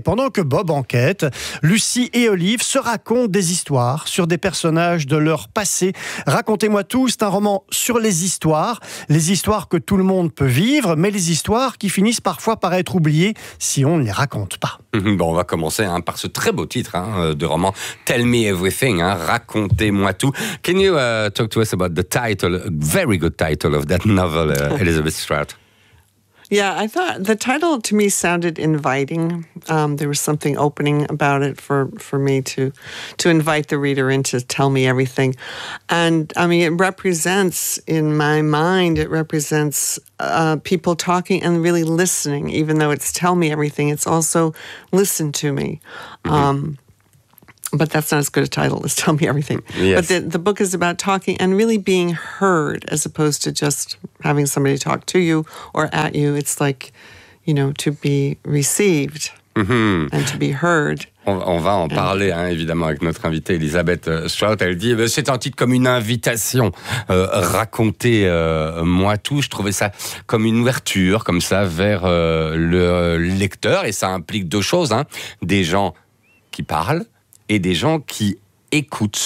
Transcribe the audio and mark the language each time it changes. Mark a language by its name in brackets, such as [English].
[French] Et pendant que Bob enquête, Lucy et Olive se racontent des histoires sur des personnages de leur passé. Racontez-moi tout, c'est un roman sur les histoires que tout le monde peut vivre, mais les histoires qui finissent parfois par être oubliées si on ne les raconte pas. Bon, on va commencer par ce très beau titre de roman, Tell Me Everything, Racontez-moi tout. [English] Can you talk to us about the title, very good title of that novel, Elizabeth Strout? Yeah, I thought the title to me sounded inviting. There was something opening about it for me to invite the reader in to tell me everything. And I mean, it represents, in my mind, it represents people talking and really listening. Even though it's tell me everything, it's also listen to me. But that's not as good a title as Tell Me Everything. Yes. But the book is about talking and really being heard, as opposed to just having somebody talk to you or at you. It's like, you know, to be received and to be heard. [French] On va en parler, évidemment, avec notre invitée Elisabeth Strout. Elle dit, c'est un titre comme une invitation. Racontez-moi tout. Je trouvais ça comme une ouverture, comme ça, vers le lecteur. Et ça implique deux choses. Des gens qui parlent, et des gens qui écoutent.